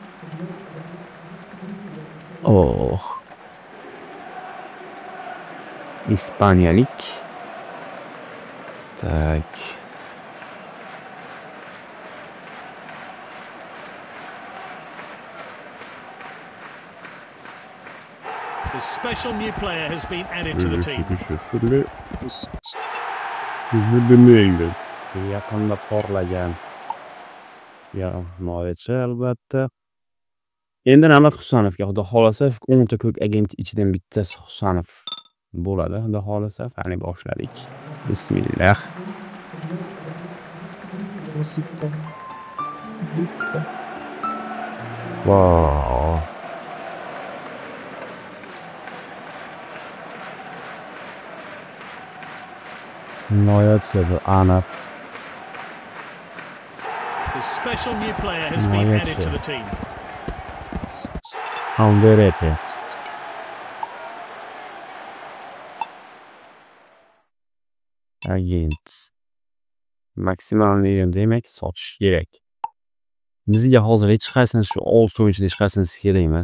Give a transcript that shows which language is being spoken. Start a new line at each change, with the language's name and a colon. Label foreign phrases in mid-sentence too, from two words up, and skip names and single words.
Uzbek: Oh. ispaniyalik. Tak.
English: The special new player has been added to the team.
Uzbek: Yaqinda porlagan himoyachi albatta. Endi Navbat Husanovga xudo xolasa 10 ta ko'k agent ichidan bittasi Husanov bo'ladi. Xudo xolasa qani boshladik. Bismillah. Wow. Himoyachi aniq.
English: The special new player has been added to the team.
Uzbek: Alderete. Agent. Maksimal demak sotish kerak. Bizga hozir hech qaysini shu 6 o'yinchidan hech qaysini kerak emas.